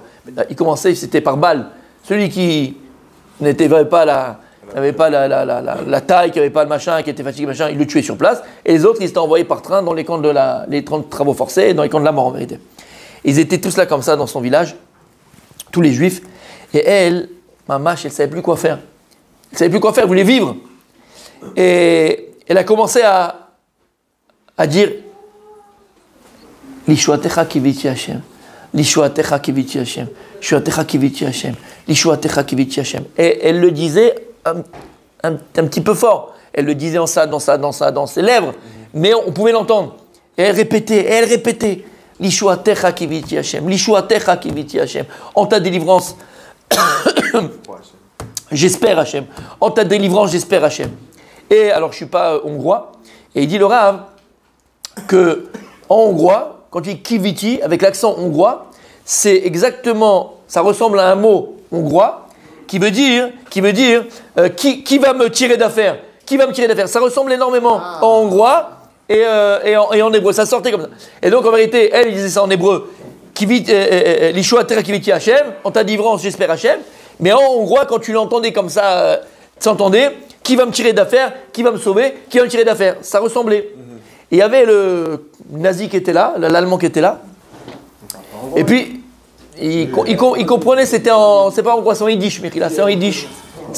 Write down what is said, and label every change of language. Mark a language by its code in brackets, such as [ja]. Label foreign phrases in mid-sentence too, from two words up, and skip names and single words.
[fr] Ils commençaient, c'était par balle. Celui qui n'avait pas la taille, qui n'avait pas le machin, qui était fatigué, machin, ils le tuaient sur place, et les autres, ils étaient envoyés par train dans les camps les travaux forcés, dans les camps de la mort en vérité. Ils étaient tous là comme ça dans son village, tous les juifs, et elle, Mamache, elle ne savait plus quoi faire. Elle ne savait plus quoi faire, elle voulait vivre. Et elle a commencé à dire [he] לישועתך קיויתי ה', לישועתך קיויתי ה', לישועתך קיויתי ה', לישועתך קיויתי ה. [fr] Et elle le disait un petit peu fort. Elle le disait dans ses lèvres, mais on pouvait l'entendre. Et elle répétait [he] לישועתך קיויתי ה', לישועתך קיויתי ה. [fr] En ta délivrance, j'espère Hashem. En ta délivrance, j'espère Hashem. Et alors, je ne suis pas hongrois, et il dit le Rav que en hongrois, quand il dit kiviti, avec l'accent hongrois, c'est exactement, ça ressemble à un mot hongrois qui veut dire qui va me tirer d'affaire. Qui va me tirer d'affaire? Ça ressemble énormément en hongrois et en hébreu. Ça sortait comme ça. Et donc, en vérité, elle disait ça en hébreu. [he] לישועתך קיויתי ה, [fr] en ta délivrance, j'espère Hashem. Mais en hongrois, quand tu l'entendais comme ça, s'entendait. Qui va me tirer d'affaire? Qui va me sauver? Qui va me tirer d'affaire? Ça ressemblait. Et il y avait le nazi qui était là, l'allemand qui était là. Et puis, il comprenait, c'est pas en quoi, c'est en yiddish, mais là, c'est en yiddish.